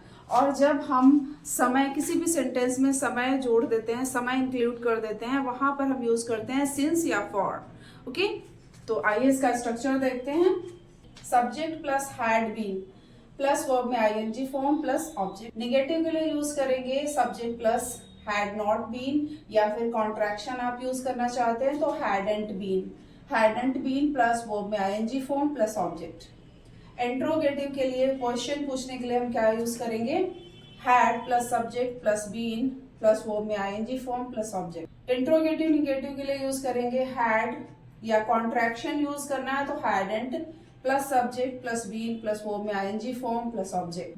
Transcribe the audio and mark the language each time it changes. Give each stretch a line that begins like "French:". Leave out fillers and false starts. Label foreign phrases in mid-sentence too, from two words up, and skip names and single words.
Hindi: और जब हम समय किसी भी सेंटेंस में समय जोड़ देते हैं, समय इंक्लूड कर देते हैं, वहां पर हम यूज करते हैं सिंस या फॉर। ओके, तो आइए इसका स्ट्रक्चर देखते हैं।
English: subject plus had been plus verb
Hindi: में
English: ING form plus object.
Hindi: निगेटिव के लिए यूज करेंगे
English: subject plus had not been,
Hindi: या फिर कॉन्ट्रैक्शन आप यूज करना चाहते हैं तो
English: hadn't been. hadn't been plus verb में ING form plus object.
Hindi: इंट्रोगेटिव के लिए क्वेश्चन पूछने के लिए हम क्या यूज करेंगे,
English: had plus subject plus been plus verb
Hindi: में
English: ING form plus object. interrogative negative
Hindi: के लिए यूज करेंगे हैड, या
English: contraction use
Hindi: करना है तो
English: hadn't plus subject plus been plus verb
Hindi: में
English: ING form plus object.